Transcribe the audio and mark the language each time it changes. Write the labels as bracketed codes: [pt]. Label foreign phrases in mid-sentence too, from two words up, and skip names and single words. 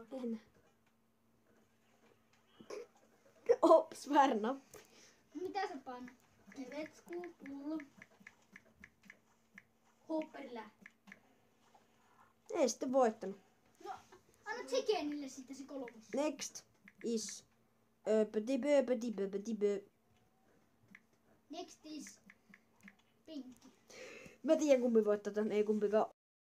[fi] En. Ops, väärä nappi. Mitä sä painat? Letsku pulla. Hopper lähti. Ei sitten voittanut. No, anna Chickenille sitten se 3. [en] Next is... Pötibö. Next is Pinkki. [fi] Mä tiedän kumpi voittaa tän, ei kumpikaan.